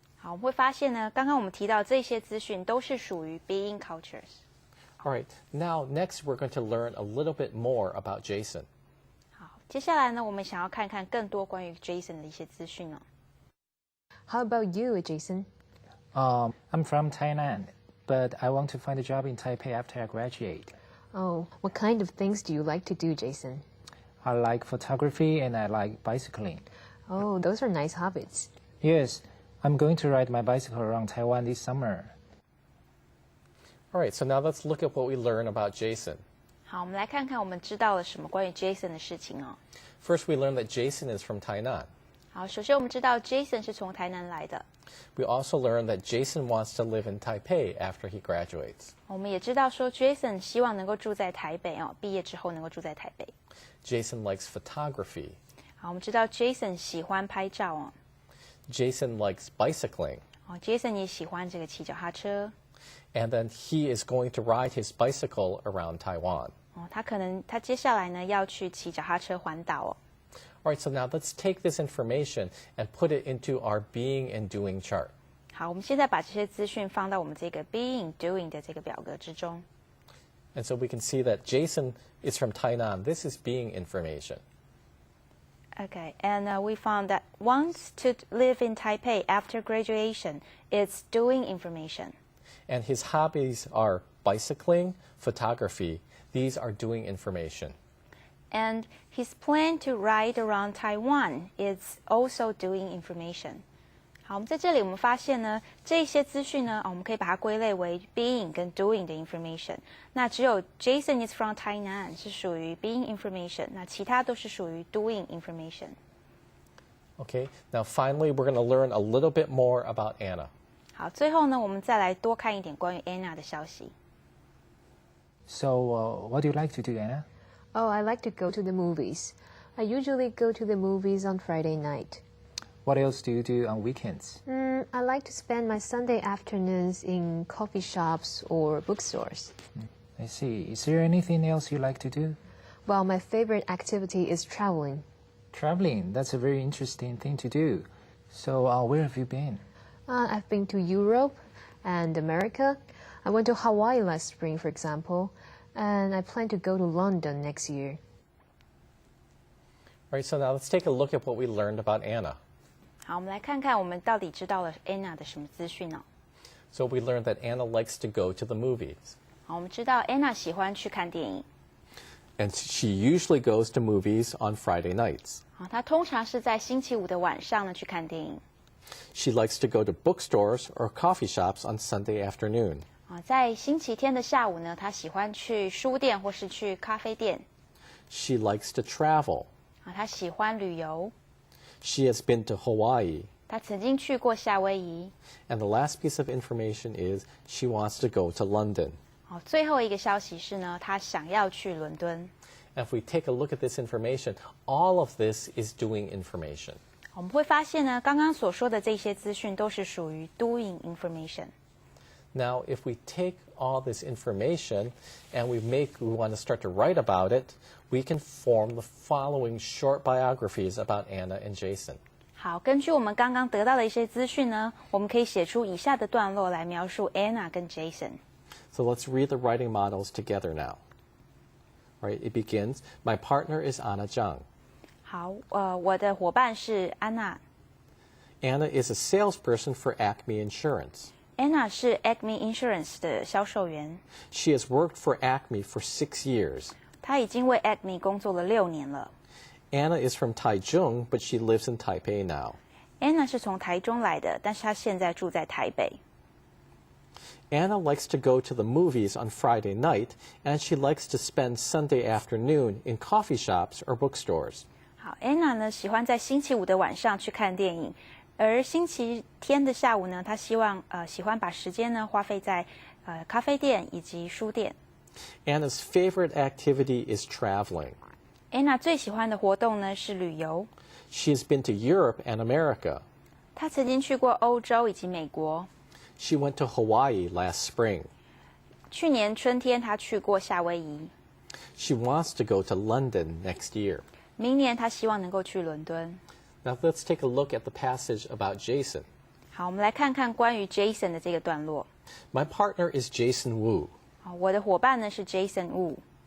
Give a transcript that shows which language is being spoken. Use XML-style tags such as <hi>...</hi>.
<zh>好，我们会发现呢，刚刚我们提到这些资讯都是属于 being cultures。</zh> <en>All right, now next we're going to learn a little bit more about Jason.</en> <zh>好，接下来呢，我们想要看看更多关于 Jason 的一些资讯哦。</zh> <en>How about you, Jason? I'm from Thailand, but I want to find a job in Taipei after I graduate. Oh, what kind of things do you like to do, Jason? I like photography and I like bicycling. Oh, those are nice hobbies. Yes, I'm going to ride my bicycle around Taiwan this summer. All right, so now let's look at what we learn about Jason.</en> <zh>好，我们来看看我们知道了什么关于 Jason 的事情哦。</zh> <en>First, we learned that Jason is from Tainan.</en> <zh>好，首先我们知道 Jason 是从台南来的。</zh> <en>We also learned that Jason wants to live in Taipei after he graduates.</en> <zh>我们也知道说 Jason 希望能够住在台北哦，毕业之后能够住在台北。</zh> <en>Jason likes photography.</en> <zh>好，我们知道 Jason 喜欢拍照哦。</zh> <en>Jason likes bicycling.</en> <zh>哦 ，Jason 也喜欢这个骑脚踏车。</zh> <en>And then he is going to ride his bicycle around Taiwan.</en> <zh>哦，他接下来呢要去骑脚踏车环岛哦。</zh> <en>All right, so now let's take this information and put it into our being and doing chart.</en> <zh>好，我们现在把这些资讯放到我们这个 being doing 的这个表格之中。</zh> <en>And so we can see that Jason is from Tainan. This is being information. Okay, and we found that wants to live in Taipei after graduation. It's doing information. And his hobbies are bicycling, photography. These are doing information. And his plan to ride around Taiwan is also doing information.</en> <zh>好，我们在这里我们发现呢，这些资讯呢，我们可以把它归类为 being 跟 doing 的 information。那只有</zh> <en>Jason is from Tainan</en> <zh>是属于 being information， 那其他都是属于 doing information。</zh> <en>Okay, now finally we're going to learn a little bit more about Anna.</en> <zh>好，最后呢，我们再来多看一点关于 Anna 的消息。</zh> <en>So, what do you like to do, Anna? Oh, I like to go to the movies. I usually go to the movies on Friday night. What else do you do on weekends? I like to spend my Sunday afternoons in coffee shops or bookstores. I see. Is there anything else you like to do? Well, my favorite activity is traveling. Traveling, that's a very interesting thing to do. So, where have you been? I've been to Europe and America. I went to Hawaii last spring, for example, and I plan to go to London next year. All right, so now let's take a look at what we learned about Anna.</en> <zh>好，我们来看看我们到底知道了 Anna 的什么资讯呢？</zh> <en>So we learned that Anna likes to go to the movies.</en> <zh>好，我们知道 Anna 喜欢去看电影。</zh> <en>And she usually goes to movies on Friday nights.</en> <zh>好，她通常是在星期五的晚上呢去看电影。</zh> <en>She likes to go to bookstores or coffee shops on Sunday afternoon.</en> <zh>在星期天的下午呢，她喜欢去书店或是去咖啡店。</zh> <en>She likes to travel.</en> <zh>她喜欢旅游。</zh> <en>She has been to Hawaii.</en> <zh>她曾经去过夏威夷。</zh> <en>And the last piece of information is she wants to go to London.</en> <zh>最后一个消息是呢，她想要去伦敦。</zh> <en>And if we take a look at this information, all of this is doing information.</en> <zh>我们会发现呢，刚刚所说的这些资讯都是属于 doing information。</zh> <en>Now, if we take all this information and we want to start to write about it, we can form the following short biographies about Anna and Jason.</en> <zh>好，根据我们刚刚得到的一些资讯呢，我们可以写出以下的段落来描述 Anna 跟 Jason。</zh> <en>So let's read the writing models together now. Right, it begins, my partner is Anna Zhang.</en> <zh>好，我的伙伴是安娜。</zh> <en>Anna is a salesperson for Acme Insurance.</en> <zh>Anna 是 Acme Insurance 的销售员。</zh> <en>She has worked for Acme for 6 years.</en> <zh>她已经为 Acme 工作了6年了。</zh> <en>Anna is from Taichung, but she lives in Taipei now.</en> <zh>Anna 是从台中来的，但是她现在住在台北。</zh> <en>Anna likes to go to the movies on Friday night, and she likes to spend Sunday afternoon in coffee shops or bookstores.</en> <zh>好 ，Anna 呢喜欢在星期五的晚上去看电影，而星期天的下午呢，她喜欢把时间呢花费在咖啡店以及书店。</zh> <en>Anna's favorite activity is traveling.</en> <zh>Anna 最喜欢的活动呢是旅游。</zh> <en>She has been to Europe and America.</en> <zh>她曾经去过欧洲以及美国。</zh> <en>She went to Hawaii last spring.</en> <zh>去年春天，她去过夏威夷。</zh> <en>She wants to go to London next year.</en> <zh>明年，她希望能够去伦敦。</zh> <en>Now let's take a look at the passage about Jason.</en> <zh>好，我们来看看关于 Jason 的这个段落。</zh> <en>My partner is Jason Wu.</en> <zh>好，我的伙伴呢是 Jason Wu。</zh>